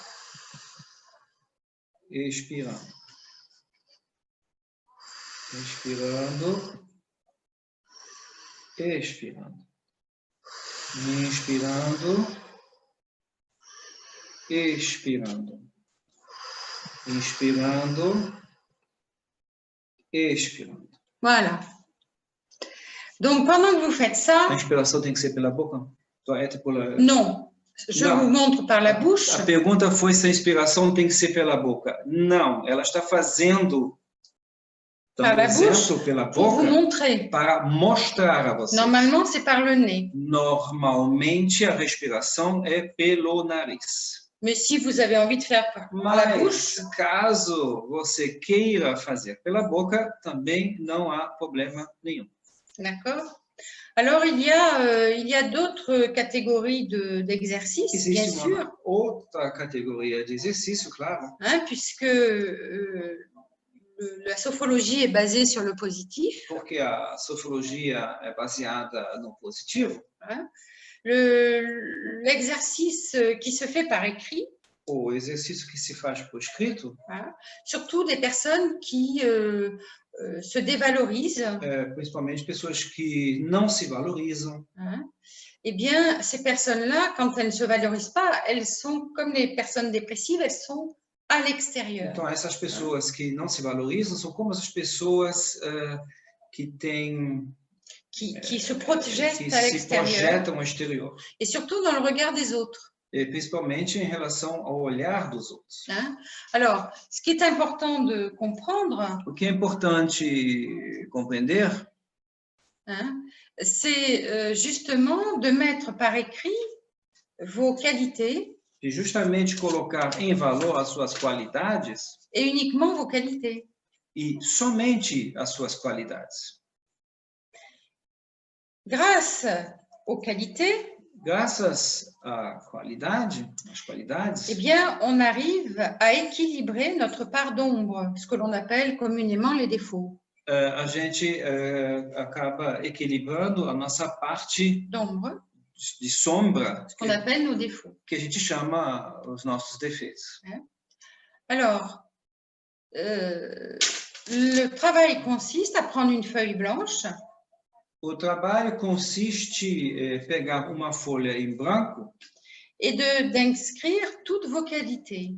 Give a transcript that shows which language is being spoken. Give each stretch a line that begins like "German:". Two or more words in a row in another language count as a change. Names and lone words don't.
Portuguese: Expirando. Inspirando. Expirando. Inspirando. Expirando. Inspirando. Expirando.
French: Voilà. Donc, pendant que vous faites ça...
Portuguese: A inspiração tem que ser pela boca?
French: Non. Je vous montre par la bouche.
Portuguese: A pergunta foi se a inspiração tem que ser pela boca. Não, ela está fazendo pela boca para mostrar a vocês.
French: Normalement, c'est par le nez.
Portuguese: Normalmente, a respiração é pelo nariz.
French: Mais si vous avez envie de faire par la bouche,
Portuguese: caso você queira fazer pela boca, também não há problema nenhum.
French: D'accord. Alors, il y a d'autres catégories d'exercices, bien sûr.
Portuguese: Outra categoria de exercício, claro.
French: Hein, puisque la sophrologie est basée sur le positif.
Portuguese: Porque a sofrologia é baseada no positivo.
French: Hein. L'exercice qui se fait par écrit.
Portuguese: O exercício que se faz por escrito.
French: Hein, surtout des personnes qui se dévalorisent.
Portuguese: Principalmente pessoas que não se valorizam.
French: Hein. Eh bien, ces personnes-là, quand elles ne se valorisent pas, elles sont comme les personnes dépressives, elles sont à l'extérieur.
Portuguese: Então, essas pessoas que não se valorizam são como as pessoas que têm...
French: Qui se projettent à l'extérieur. Et surtout dans le regard des autres.
Portuguese: E principalmente em relação ao olhar dos outros.
French: Hein? Alors, ce qui est important de comprendre...
Portuguese: O que é importante compreender...
French: Hein, c'est justement de mettre par écrit vos qualités.
Portuguese: E justamente colocar em valor as suas qualidades.
French: Et uniquement vos qualités.
Portuguese: E somente as suas qualidades.
French: Grâce aux qualités,
Portuguese: graças à qualidade, às qualidades,
French: eh bien, on arrive à équilibrer notre part d'ombre, ce que l'on appelle communément les défauts.
Portuguese: A gente acaba equilibrando a nossa parte
French: d'ombre,
Portuguese: de sombra,
French: ce qu'on appelle nos défauts,
Portuguese: que a gente chama os nossos defeitos.
French: Alors, le travail consiste à prendre une feuille blanche.
Portuguese: O trabalho consiste em pegar uma folha em branco
French: et d'inscrire toutes vos qualités.